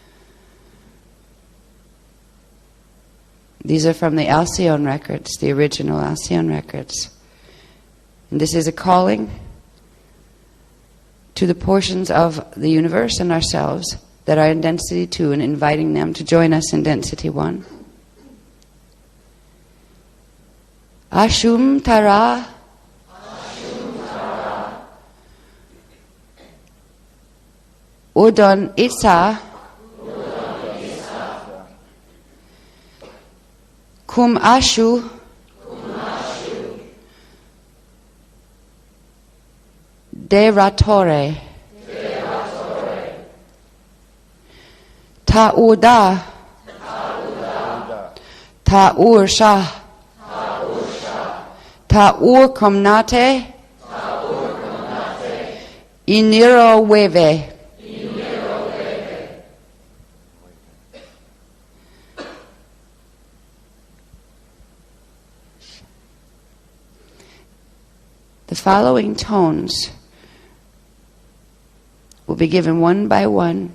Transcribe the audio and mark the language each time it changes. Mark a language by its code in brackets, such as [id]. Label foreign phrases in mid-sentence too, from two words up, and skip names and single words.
[en] These are from the Alcyone records, the original Alcyone records. And this is a calling to the portions of the universe and ourselves that are in Density 2 and inviting them to join us in Density 1. Ashum Tara. Udon Itza. Kum Ashu. Deratore. Ta'uda. Ta'ur Shah. Ta'ur Komnate. Iniro Weve. The following tones will be given one by one.